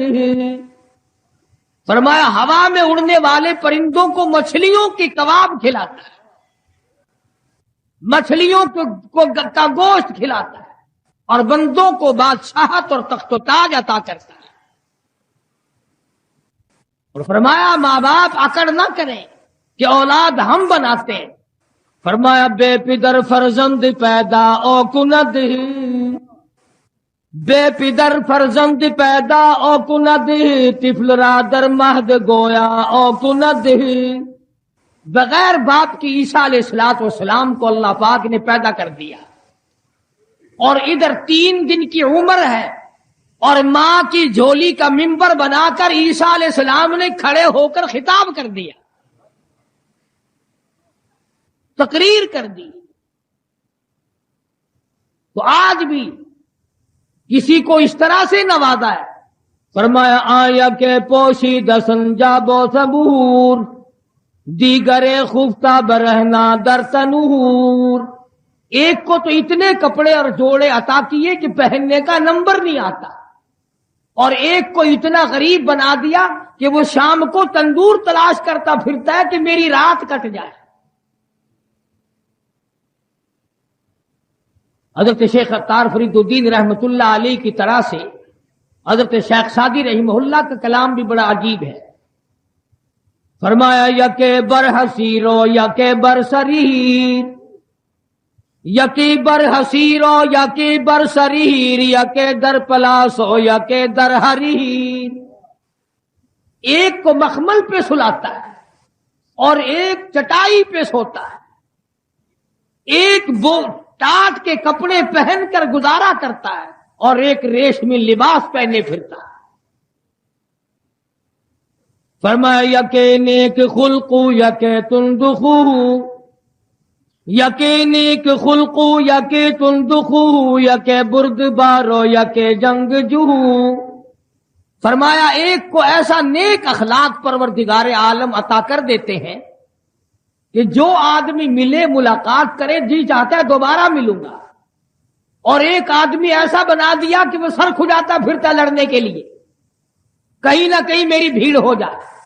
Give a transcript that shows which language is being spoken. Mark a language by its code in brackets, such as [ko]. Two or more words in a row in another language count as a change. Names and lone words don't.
[ur] فرمایا ہوا میں اڑنے والے پرندوں کو مچھلیوں کی کباب کھلاتا ہے، مچھلیوں کا گوشت کھلاتا ہے، اور بندوں کو بادشاہت اور تخت و تاج عطا کرتا ہے۔ اور فرمایا ماں باپ اکڑ نہ کریں کہ اولاد ہم بناتے ہیں۔ [fa] فرمایا بے پدر فرزند پیدا او کند، بے پدر فرزند پیدا او کند، طفل را در مہد گویا او کند۔ [ur] بغیر باپ کی عیسیٰ علیہ السلام کو اللہ پاک نے پیدا کر دیا، اور ادھر 3 دن کی عمر ہے، اور ماں کی جھولی کا ممبر بنا کر عیسیٰ علیہ السلام نے کھڑے ہو کر خطاب کر دیا، تقریر کر دی۔ تو آج بھی کسی کو اس طرح سے نوازا ہے۔ [fa] فرمایا آیا کہ پوشید سنجاب و صبور، دیگر خفتہ برہنا در تنور۔ [ur] ایک کو تو اتنے کپڑے اور جوڑے عطا کیے کہ پہننے کا نمبر نہیں آتا، اور ایک کو اتنا غریب بنا دیا کہ وہ شام کو تندور تلاش کرتا پھرتا ہے کہ میری رات کٹ جائے۔ حضرت شیخ عطار فرید الدین رحمت اللہ علیہ کی طرح سے حضرت شیخ سعدی رحمہ اللہ کا کلام بھی بڑا عجیب ہے۔ [fa] فرمایا یکے بر حسیرو یکے بر سریر، یکی بر حسیرو یکی بر سریر، یکے در پلاسو یکے در حریر۔ [ur] ایک کو مخمل پہ سلاتا ہے اور ایک چٹائی پہ سوتا ہے، ایک وہ ٹاٹ کے کپڑے پہن کر گزارا کرتا ہے اور ایک ریشمی لباس پہنے پھرتا ہے۔ [fa] فرمایا یکے نیک خلقو یکے تندخو، یکے نیک خلقو یکے تندخو، یکے برد بارو یکے جنگ جو۔ [ur] فرمایا ایک کو ایسا نیک اخلاق پروردگار عالم عطا کر دیتے ہیں کہ جو آدمی ملے ملاقات کرے جی چاہتا ہے دوبارہ ملوں گا، اور ایک آدمی ایسا بنا دیا کہ وہ سر کھجاتا پھرتا لڑنے کے لیے، کہیں نہ کہیں میری بھیڑ ہو جائے۔